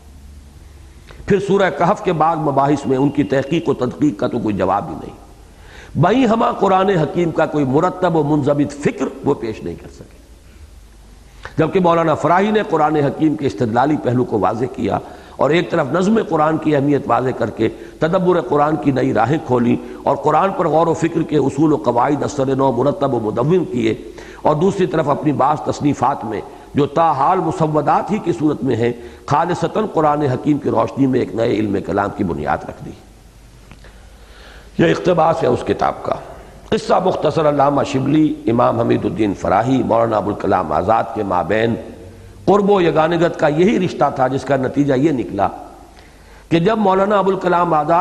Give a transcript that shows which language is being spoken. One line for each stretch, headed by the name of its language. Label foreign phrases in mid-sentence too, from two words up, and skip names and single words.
Urdu: پھر سورہ کہف کے بعد مباحث میں ان کی تحقیق و تدقیق کا تو کوئی جواب ہی نہیں، بہی ہمہ قرآن حکیم کا کوئی مرتب و منضبط فکر وہ پیش نہیں کر سکے، جبکہ مولانا فراہی نے قرآن حکیم کے استدلالی پہلو کو واضح کیا اور ایک طرف نظم قرآن کی اہمیت واضح کر کے تدبر قرآن کی نئی راہیں کھولی اور قرآن پر غور و فکر کے اصول و قواعد اثر نو مرتب و مدون کیے، اور دوسری طرف اپنی بعض تصنیفات میں جو تاحال مسودات ہی کی صورت میں ہیں خالصتاً قرآن حکیم کی روشنی میں ایک نئے علم کلام کی بنیاد رکھ دی۔ یہ اقتباس ہے اس کتاب کا۔ قصہ مختصر علامہ شبلی، امام حمید الدین فراہی، مولانا ابوالکلام آزاد کے مابین قرب و یگانگت کا یہی رشتہ تھا، جس کا نتیجہ یہ نکلا کہ جب مولانا ابوالکلام آزاد